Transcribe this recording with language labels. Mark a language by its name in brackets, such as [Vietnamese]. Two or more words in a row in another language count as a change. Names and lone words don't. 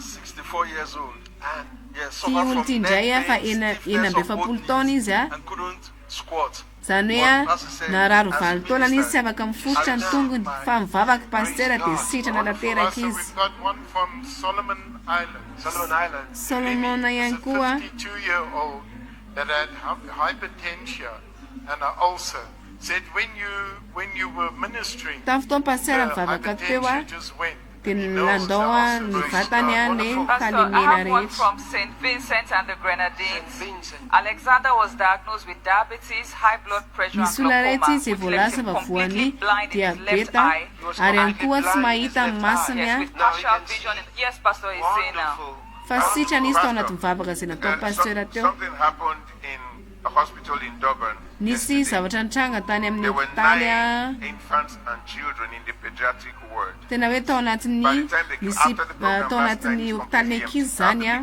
[Malagasy] Ty olo ty indray fa 70 taona izy zany hoe nararo 20 taona izy tsy afaka mifototra ny tongony fa mivavaka pasteur dia sitrana tanteraka izy. Solomon ihany koa [English] that had hypertension and an ulcer said when you were ministering [Malagasy] tamin'ny fotoana pasteur mivavaka teo a dia landao ny vatany any fahalemena rehetra. [English] From St. Vincent and the Grenadines, Alexander was diagnosed with diabetes, high blood pressure and glaucoma, which left him completely blind in his left eye and [Malagasy] mahita masiny a. [English] partial vision. Yes, Pastor is saying now. [Malagasy] Fa sitrana izy tao anaty mivavaka izay natao pasteur teo. Nisy zavatra nitranga tany amin'ny hopitaly a. Tena hoe tao anatin'ny hopitaly ankizy zany a.